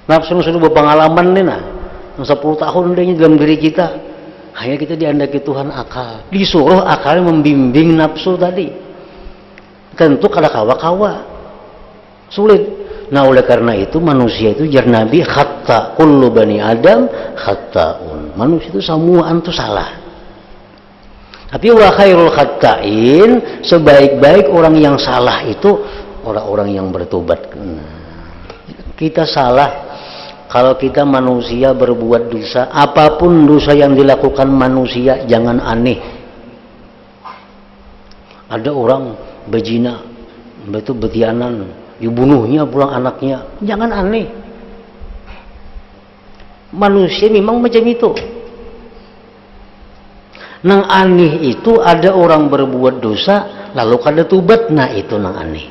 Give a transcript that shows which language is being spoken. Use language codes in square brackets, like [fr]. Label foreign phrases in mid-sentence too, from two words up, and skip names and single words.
[id] Nafsu sudah berpengalaman nih nah. 10 tahun dia dalam diri kita. [bjn] Hanya kita diandaki Tuhan akal. Disuruh akal membimbing nafsu tadi. Tentu kada kawa-kawa. Sulit. [id] Nah oleh karena itu manusia itu jar Nabi khata. [ar] كل بني آدم خطاء. [id] Manusia itu semuaan itu salah. Tapi [ar] وخير الخطائين, [id] sebaik-baik orang yang salah itu orang-orang yang bertobat. Kita salah. Kalau kita manusia berbuat dosa, apapun dosa yang dilakukan manusia, jangan aneh. Ada orang berzina, [bjn] itu betianan, dibunuhnya pulang anaknya, jangan aneh. [id] Manusia memang macam itu. [bjn] Nang aneh itu ada orang berbuat dosa, lalu kada tobat, nah itu nang aneh.